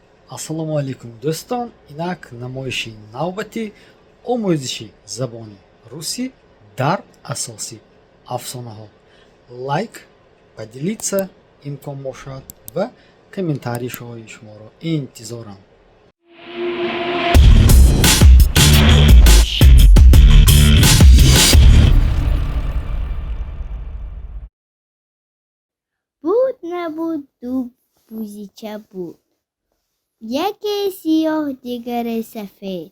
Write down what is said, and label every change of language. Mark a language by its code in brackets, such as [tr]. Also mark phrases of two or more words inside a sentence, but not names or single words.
[tg] Ассалому алейкум дӯстон, инак намоиши навбати омӯзиши забони русӣ дар асоси афсонаҳо. [ru] Лайк, поделиться [tg] имкон бошад ва комментарийҳои шуморо интизорам. Буд набуд ду бузича буд, яке сиёҳ дигар сафед.